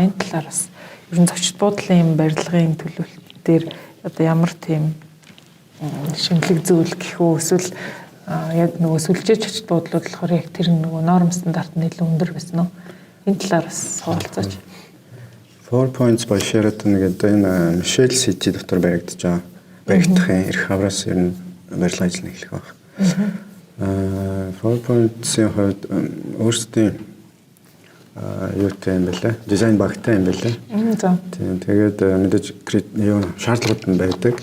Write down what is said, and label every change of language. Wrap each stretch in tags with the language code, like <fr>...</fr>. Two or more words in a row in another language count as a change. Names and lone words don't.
<mn>Энэ талаар бас ер нь зочид буудлын барилгын төлөвлөлт дээр одоо ямар тийм шинэлэг зүйл гэх үү? Эсвэл яг нөгөө сүлжээ зочид буудлууд болохоор яг тэр нөгөө норм стандарт нь илүү өндөр байсан уу? Энэ талаар бас хуваалцаач. 4 points by Sheraton гэдэг энэ Michel City дотор баригдаж байгаа эрх хавраас ер нь барилгын ажил эхлэх баг. 4 points-ийн хувьд өөрсдийн юутай юм бэлээ? Дизайн багтай юм бэлээ. За. Тэгээд мэдээж шаардлагууд нь байдаг.</mn>